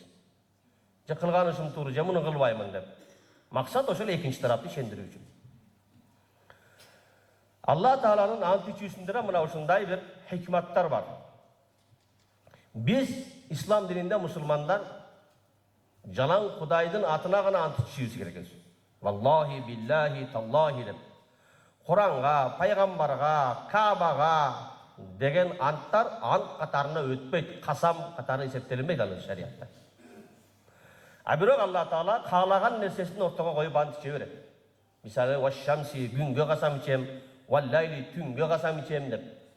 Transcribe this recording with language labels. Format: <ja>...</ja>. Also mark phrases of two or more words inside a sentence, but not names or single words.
<ky>Же кылган ишим тууру, же муну кылбаймын деп. Максат ошол экинчи тарапты ишендирүү үчүн. Алла Тааланын ант ичүүсүндө мына ушундай бир хикматтар бар. Биз ислам дининде мусулмандар жалаң Кудайдын атына гана ант ичүүбүз керек.</ky> <ar>والله، بالله، تالله деп.</ar> <ky>Куранга, пайгамбарга, Каабага деген анттар ант катарына өтпөйт, касам катары эсептелинбейт анын шариятта. А бирок Алла Таала каалаган нерсесин ортого коюп ант иче берет. Мисалы, ваш-шамси, күнгө касам ичем, вал-лайли, түнгө касам ичем деп.</ky>